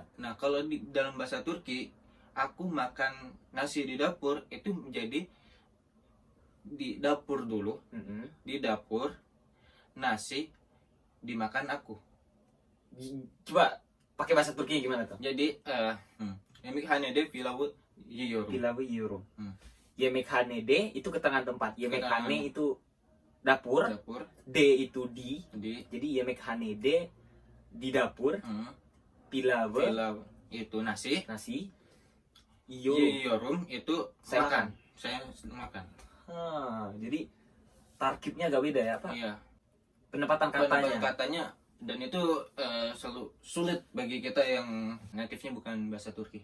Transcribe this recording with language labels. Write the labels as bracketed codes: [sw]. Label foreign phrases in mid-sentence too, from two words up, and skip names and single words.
[id] Nah, kalau di dalam bahasa Turki, aku makan nasi di dapur itu menjadi di dapur dulu, di dapur nasi dimakan aku. Coba pakai bahasa Turki gimana tuh? [tr] Jadi yemekhanede pilavı yiyorum. Pilavı yiyorum. Hmm. [id] Yemekhanede itu keterangan tempat. Yemekhane Keterangan. itu dapur, Dapur D itu di. di Jadi yemekhanede di dapur, [tr] pilavı [id] pilav itu nasi, nasi, [tr] yiyorum. [id] yiyorum itu Saya makan. Saya makan. Jadi tarkibnya agak beda ya, Pak? Iya. Penempatan Penempatan katanya. katanya dan itu selalu sulit bagi kita yang native-nya bukan bahasa Turki.